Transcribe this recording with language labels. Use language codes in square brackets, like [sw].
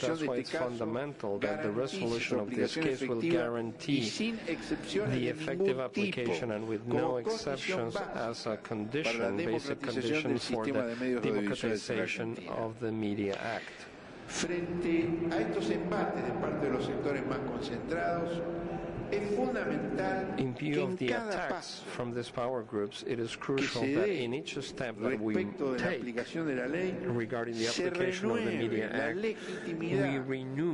[en] That's why it's fundamental that the resolution of this case will guarantee the effective application and with no exceptions as a condition, basic condition for the democratization of the Media Act. [es] Frente a estos embates de parte de los sectores más concentrados, es fundamental que [en] in view of the attacks from these power groups, it is crucial that in each step that we take regarding the application of the Media Act, we renew